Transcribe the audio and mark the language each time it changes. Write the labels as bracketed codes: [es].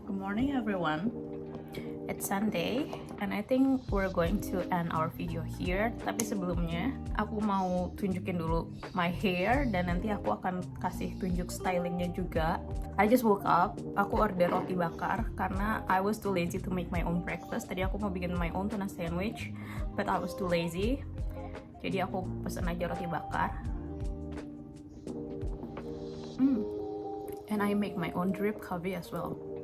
[en] It's Sunday and I think we're going to end our video here. [id] Tapi sebelumnya aku mau tunjukin dulu [en] my hair, [id] dan nanti aku akan kasih tunjuk stylingnya juga. [en] I just woke up, [id] aku order roti bakar karena [en] I was too lazy to make my own breakfast. [id] Tadi aku mau bikin [en] my own tuna sandwich, but I was too lazy. [id] Jadi aku pesen aja roti bakar. [en] And I make my own drip coffee as well.